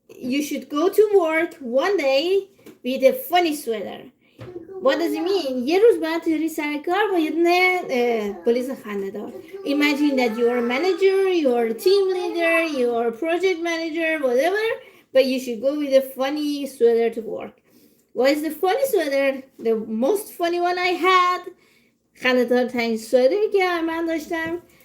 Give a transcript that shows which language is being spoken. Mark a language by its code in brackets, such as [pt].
[en] You should go to work one day with a funny sweater. What does it mean? [fa] یه روز باید توی سر کار با یه دونه بلیز خنده‌دار. [en] Imagine that you are a manager, you are a team leader, you are a project manager, whatever, but you should go with a funny sweater to work. What is the funny sweater? The most funny one I had, [fa] خنده‌دار ترین sweater که من داشتم.